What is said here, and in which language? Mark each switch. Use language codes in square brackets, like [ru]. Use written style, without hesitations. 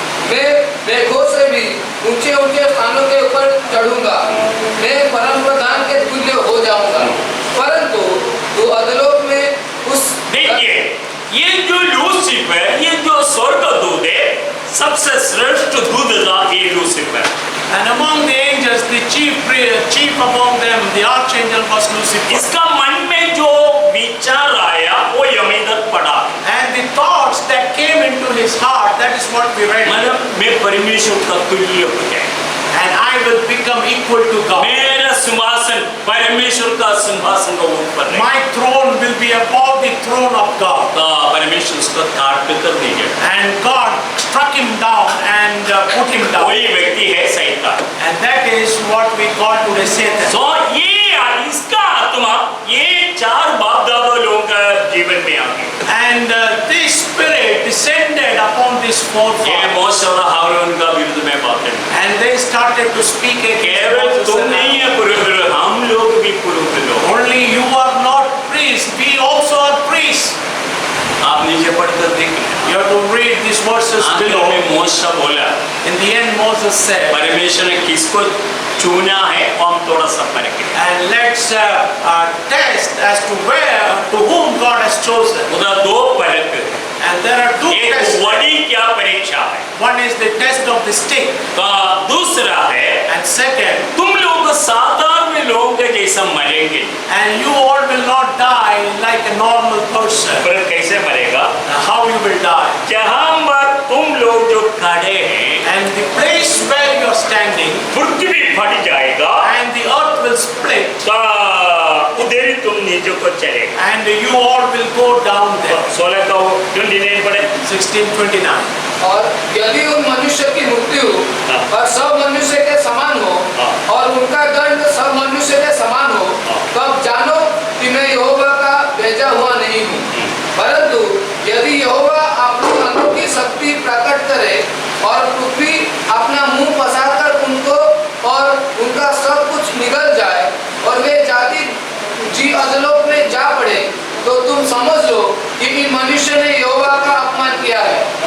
[hi] मैं मेघों से भी ऊंचे ऊंचे स्थानों के ऊपर चढ़ूंगा, मैं परम प्रधान के तुल्य हो जाऊंगा। परंतु तू अधलोक में उस देखिए, ये जो लूसीफर, ये जो स्वर्गदूत है, सबसे श्रेष्ठ दूत था ये Lucifer. [en] And among the angels, the chief among them, the archangel was Lucifer. [hi] इसका मन में जो विचार आया वो यमीदर पड़ा, [en] And the thoughts that came into his heart, that is what we read. [hi] मतलब मैं परमेश्वर का तुल्य हो जाए, [en] And I will become equal to God. [hi] मेरा सिंहासन परमेश्वर का सिंहासन का ऊपर है। [en] My throne will be above the throne of God. [hi] तो परमेश्वर उसको काट कर दीजिए। [en] And God struck him down and put him down. [hi] वही व्यक्ति है शैतान। [en] And that is what we call today Satan. [hi] तो ये इसका आत्मा ये 4 बाप दादा लोगों का जीवन में आ गया। [en] And this spirit descended upon this [hi] ये [en] forefather. [hi] मोशे और हारून का विरुद्ध में बातें। [en] And they started to speak [hi] केवल [en] against [hi] तुम [en] Moses. [hi] नहीं है पुरोहित, हम लोग भी पुरोहित लोग। [en] Only you are not priests, we also are priests. [hi] आप नीचे पढ़कर देखिए। [en] You have to read these verses [hi] आखिर [en] below. [hi] में मूसा बोला, [en] In the end, Moses said, [hi] परमेश्वर ने किसको चुना है और हम थोड़ा सा परखें। [en] and let's test as to whom God has chosen. [hi] उधर दो परख, [en] And there are two [hi] एक [en] tests. [hi] बड़ी क्या परीक्षा है, [en] One is the test of the stick, [hi] तो दूसरा है [en] and second, [hi] तुम लोग साधारण लोगों के जैसा मरेंगे। [en] and you all will not die like a normal person. [hi] पर कैसे मरेगा? [en] Now, how you will die? [hi] जहाँ पर तुम लोग जो खड़े हैं, [en] And the place where you are standing, [hi] पृथ्वी फट जाएगा, [en] and the earth will split, [hi] तो उधर ही तुम नीचे को चलेगा। [en] and you all will go down there. [hi] 16 का 29 पढ़े। [en] 16:29. [hi] और यदि उन मनुष्य की मृत्यु हाँ। और सब मनुष्य के समान हो हाँ। और उनका दंड सब मनुष्य के समान हो, हाँ। तब जानो कि मैं यहोवा का भेजा हुआ नहीं हूँ। परंतु यदि यहोवा अपनी अनोखी शक्ति प्रकट करे और पृथ्वी अपना मुंह पसारकर उनको और उनका सब कुछ निगल जाए और वे जाति जी अधलोक में जा पड़े, तो तुम समझ लो कि इन मनुष्य ने यहोवा का अपमान किया है।